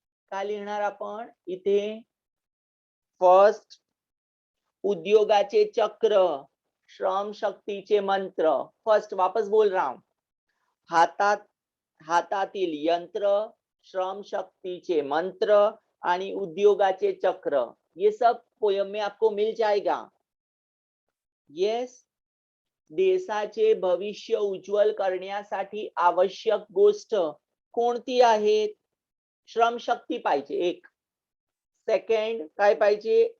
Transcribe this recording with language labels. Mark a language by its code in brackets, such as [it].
[mr] काय लिहिणार आपण इथे? फर्स्ट, उद्योगाचे चक्र, श्रम शक्तीचे मंत्र. [hi] फर्स्ट वापस बोल रहा हूं. [mr] हातातील यंत्र, श्रम शक्तीचे मंत्र आणि उद्योगाचे चक्र. [hi] ये सब पोयम में आपको मिल जाएगा. [en] Yes. [mr] देशाचे भविष्य उज्ज्वल करण्यासाठी आवश्यक गोष्ट कोणती आहेत? श्रमशक्ती पाहिजे एक. सेकंड काय पाहिजे?